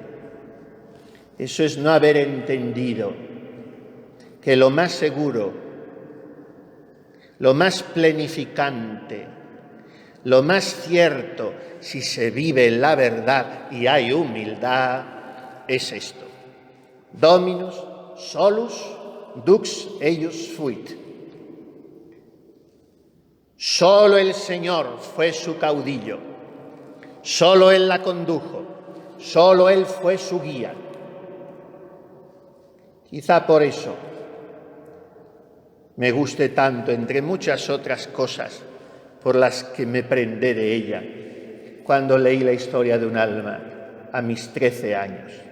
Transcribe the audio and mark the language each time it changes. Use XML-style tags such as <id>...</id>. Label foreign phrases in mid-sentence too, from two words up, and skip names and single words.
<es>Eso es no haber entendido que lo más seguro, lo más plenificante, lo más cierto, si se vive en la verdad y hay humildad, es esto.</es> <la>Dominus solus dux eius fuit.</la> <es>Solo el Señor fue su caudillo, solo Él la condujo, solo Él fue su guía. Quizá por eso me guste tanto, entre muchas otras cosas por las que me prendé de ella, cuando leí la historia de un alma a mis 13 años.</es>